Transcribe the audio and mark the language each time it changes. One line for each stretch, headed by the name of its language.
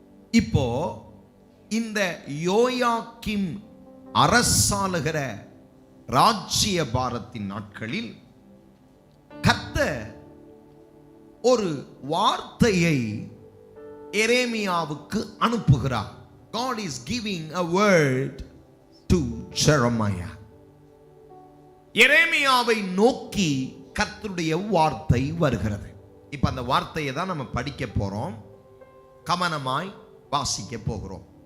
Tamil: இப்போ இந்த யோயாக்கீம் அரசாளுகிற ராஜ்ய பாரத்தின் நாட்களில் கர்த்தர் ஒரு வார்த்தையை எரேமியாவுக்கு அனுப்புகிறார்.
English: God is giving a word to Jeremiah.
Tamil: எரேமியாவை நோக்கி கர்த்தருடைய வார்த்தை வருகிறது. இப்ப அந்த வார்த்தையை தான் நம்ம படிக்க போறோம், கவனமாய் வாசிக்க போகிறோம்.